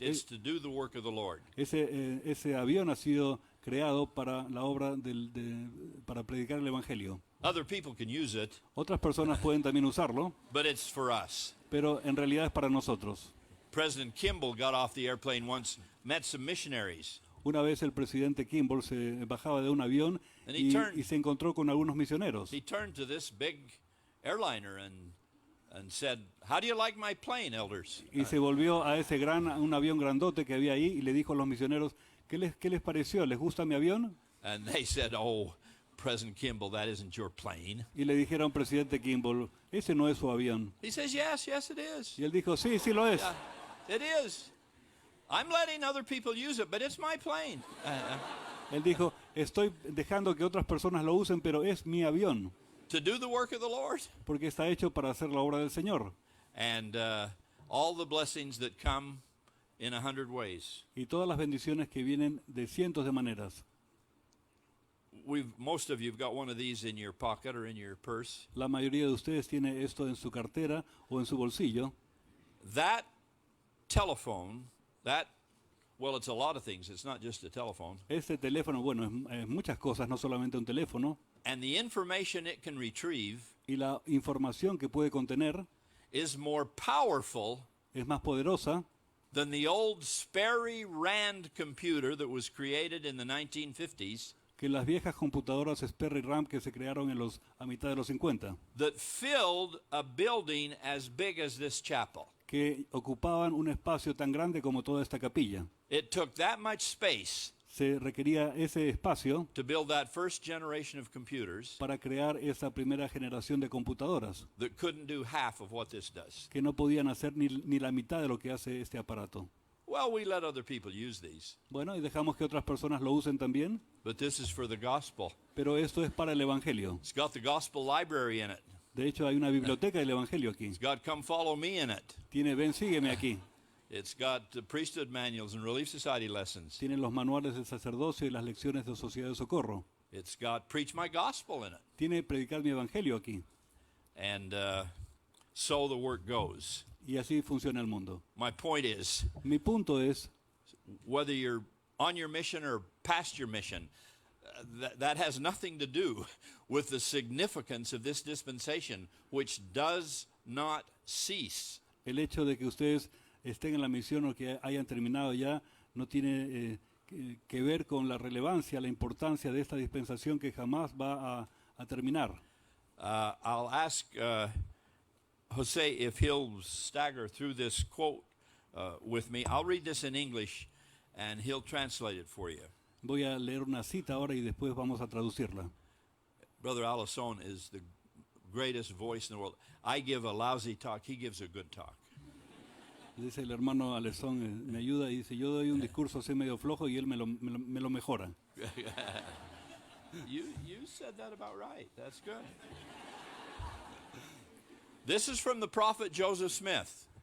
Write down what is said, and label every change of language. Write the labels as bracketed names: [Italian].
[English] It's to do the work of the Lord. [Spanish] Ese avión ha sido creado para la obra para predicar el Evangelio. [English] Other people can use it, [Spanish] Otras personas pueden también usarlo, [English] but it's for us. [Spanish] pero en realidad es para nosotros. [English] President Kimball got off the airplane once, met some missionaries, [Spanish] Una vez el presidente Kimball se bajaba de un avión [English] And he [Spanish] y [English] turned- [Spanish] se encontró con algunos misioneros. [English] he turned to this big airliner and said, "How do you like my plane, elders?" [Spanish] Y se volvió a un avión grandote que había ahí y le dijo a los misioneros, ¿qué les pareció? ¿Les gusta mi avión? [English] And they said, "Oh, President Kimball, that isn't your plane." [Spanish] Y le dijeron, presidente Kimball, ese no es su avión. [English] He says, "Yes, yes, it is. [Spanish] Y él dijo, sí, sí lo es. [English] It is. I'm letting other people use it, but it's my plane." [Spanish] Él dijo, estoy dejando que otras personas lo usen, pero es mi avión, [English] To do the work of the Lord. [Spanish] porque está hecho para hacer la obra del Señor. [English] And all the blessings that come in 100 ways. [Spanish] Y todas las bendiciones que vienen de cientos de maneras. [English] Most of you've got one of these in your pocket or in your purse. [Spanish] La mayoría de ustedes tiene esto en su cartera o en su bolsillo. [English] That telephone, well, it's a lot of things. It's not just a telephone. [Spanish] Este teléfono, bueno, es muchas cosas, no solamente un teléfono. [English] And the information it can retrieve [Spanish] Y la información que puede contener [English] is more powerful [Spanish] es más poderosa [English] than the old Sperry Rand computer that was created in the 1950s [Spanish] que las viejas computadoras Sperry RAM que se crearon a mitad de los 50, [English] that filled a building as big as this chapel. [Spanish] que ocupaban un espacio tan grande como toda esta capilla. [English] It took that much space [Spanish] Se requería ese espacio [English] to build that first generation of computers [Spanish] para crear esa primera generación de computadoras, [English] that couldn't do half of what this does. [Spanish] que no podían hacer ni la mitad de lo que hace este aparato. [English] Well, we let other people use these, [Spanish] Bueno, y dejamos que otras personas lo usen también, [English] but this is for the gospel. [Spanish] pero esto es para el Evangelio. [English] It's got the gospel library in it. [Spanish] De hecho, hay una biblioteca del Evangelio aquí. [English] It's got Come Follow Me in it. [Spanish] Tiene Ven, sígueme aquí. [English] It's got priesthood manuals and Relief Society lessons. [Spanish] Tiene los manuales del sacerdocio y las lecciones de Sociedad de Socorro. [English] It's got Preach My Gospel in it. [Spanish] Tiene Predicar mi Evangelio aquí. [English] And so the work goes. [Spanish] Y así funciona el mundo. [English] My point is, [Spanish] Mi punto es, [English] whether you're on your mission or past your mission, that has nothing to do with the significance of this dispensation, which does not cease. [Spanish] el hecho de que ustedes estén en la misión o que hayan terminado ya no tiene que ver con la relevancia, la importancia de esta dispensación que jamás va a terminar. [English] I'll ask Jose if he'll stagger through this quote with me. I'll read this in English, and he'll translate it for you. [Spanish] Voy a leer una cita ahora y después vamos a traducirla. [English] Brother Alison is the greatest voice in the world. I give a lousy talk, he gives a good talk. [Spanish] Dice el hermano Alessón, me ayuda y dice, yo doy un discurso así medio flojo y él me lo mejora. [English] You said that about right. That's good. This is from the prophet Joseph Smith.